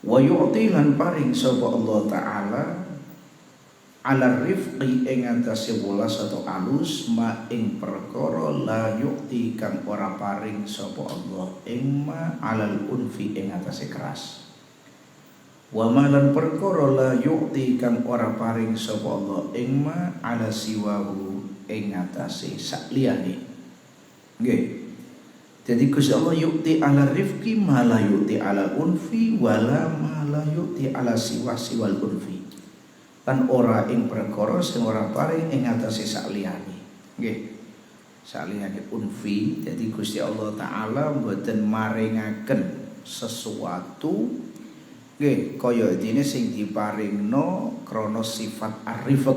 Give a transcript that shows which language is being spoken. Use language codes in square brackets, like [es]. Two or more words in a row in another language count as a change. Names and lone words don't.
[ar] ويعطي [jv] lan paring sapa Allah taala [ar] على الرفق [jv] ing atase welas atau alus ma ing perkara [ar] لا يعطي [jv] kang ora paring sapa Allah ing [ar] ما على العنف [jv] ing atase keras. [ar] وما لا [jv] perkara [ar] لا يعطي [jv] kang ora paring sapa Allah ing [ar] ما على سواه [jv] ing atase sakliyane. Nggih. Jadi Gusti [ar] Allah يعطي على الرفق ما لا يعطي على العنف ولا ما لا يعطي على سوى العنف. [jv] Lan ora ing perkara sing ora paring ing atase sakliyane. Nggih. Sakliyane unfi. Jadi Gusti Allah taala mboten maringaken sesuatu nggih kaya dene sing diparingno krana sifat ar-rifq.